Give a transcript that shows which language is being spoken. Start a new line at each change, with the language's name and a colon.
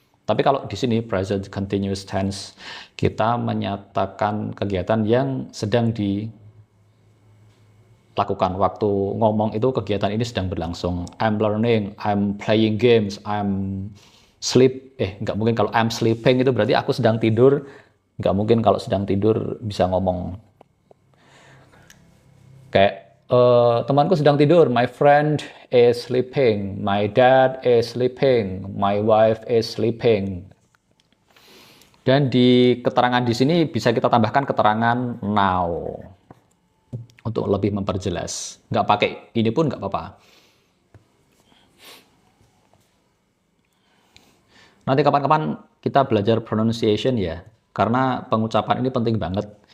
Indonesian: Tapi kalau di sini present continuous tense, kita menyatakan kegiatan yang sedang dilakukan. Waktu ngomong itu kegiatan ini sedang berlangsung.
English: I'm learning, I'm playing games,
Indonesian: I'm nggak mungkin kalau
English: I'm sleeping
Indonesian: itu berarti aku sedang tidur. Nggak mungkin kalau sedang tidur bisa ngomong. Kayak temanku sedang tidur,
English: my friend is sleeping, my dad is sleeping, my wife is sleeping.
Indonesian: Dan di keterangan di sini bisa kita tambahkan keterangan now untuk lebih memperjelas. Nggak pakai ini pun nggak apa-apa. Nanti kapan-kapan kita belajar pronunciation ya, karena pengucapan ini penting banget.